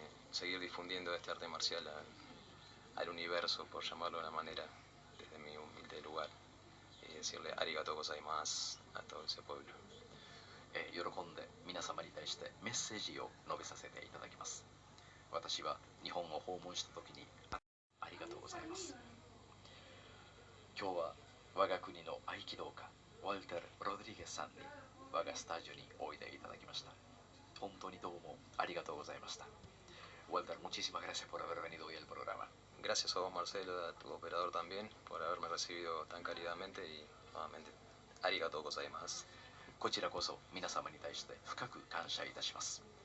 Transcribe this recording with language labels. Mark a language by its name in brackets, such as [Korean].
[Spanish] seguir difundiendo este arte marcial al universo, por llamarlo de una manera, desde mi humilde lugar, y decirle [Japanese] arigatou gozaimasu [Spanish] a todo ese pueblo. [Japanese] 喜んで皆様に対してメッセージを述べさせていただきます。私は日本を訪問した時にありがとうございます。今日は我が国の合気道家ワルテル・ロドリゲスさんに我がスタジオにおいでいただきました。本当にどうもありがとうございました。 [Spanish] Walter, muchísimas gracias por haber venido hoy al programa. Gracias a vos, Marcelo, a tu operador también, por haberme recibido tan cáridamente y nuevamente, [Japanese] arigatou gozaimasu. こちらこそ皆様に対して深く感謝いたします。